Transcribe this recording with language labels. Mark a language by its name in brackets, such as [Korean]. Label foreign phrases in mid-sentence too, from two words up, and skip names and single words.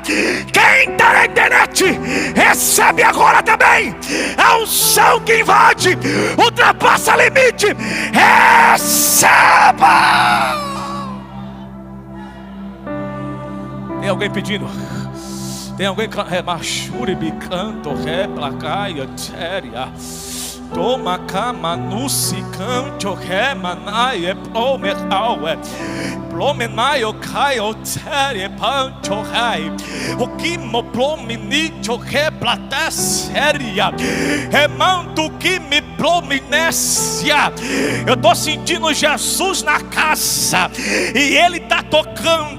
[Portuguese] Quem está na internet, recebe agora também a unção que invade, ultrapassa limite. Receba. Tem alguém pedindo? Tem alguém remachure bicanto replacaia séria. Toma cama no cicanto remanaie plomeaue. Plomenaio caio série pancho rai. O que mo plominito replata séria. Remanto que me plominécia. Eu tô sentindo Jesus na casa e ele tá tocando.